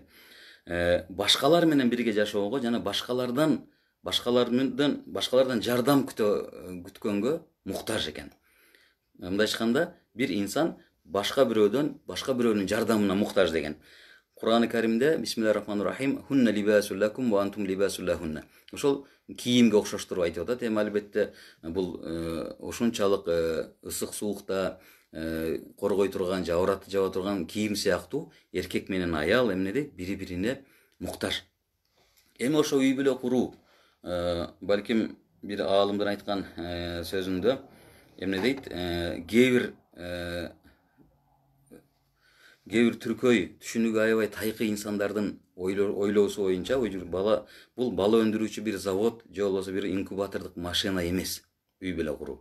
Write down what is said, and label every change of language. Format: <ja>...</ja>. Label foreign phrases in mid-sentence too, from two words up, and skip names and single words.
<ky>Башкалар менен бирге жашоого жана башкалардан жардам күткөнгө муктаж экен. Мындайча айтканда, бир инсан башка бирөөнүн жардамына муктаж деген.</ky> <ar>Кур'ан-ы Каримде بسم الله الرحمن الرحيم، هن لباس لكم وأنتم لباس لهن.</ar> <ky>Ошол кийимге окшоштуруп айтып атат. Эми албетте бул ошончалык ысык суукта коргой турган, же ауратты жаба турган кийим сыяктуу эркек менен аял эмнеде бири-бирине муктаж. Эми ошо үй бүлө куруу, балким бир аалымдын айткан сөзүндө эмне дейт, кээ бир түркөй түшүнүгү аябай тайкы инсандардын ойлоосу боюнча бул бала өндүрүүчү бир завод же болбосо бир инкубатордук машина эмес үй бүлө куруу.</ky>